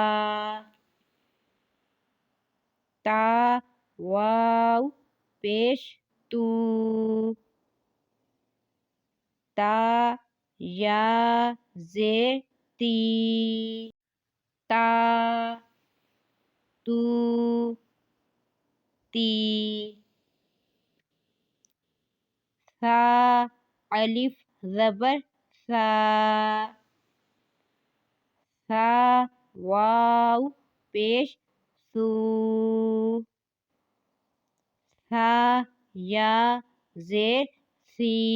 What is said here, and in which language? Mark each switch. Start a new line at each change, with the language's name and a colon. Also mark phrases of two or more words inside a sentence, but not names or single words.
Urdu: تا واو پیش تو. تا یا زیر تی. تا تو تی. ثا الف زبر ثا. ثا واو پیش ثو. ثا یا زیر سی.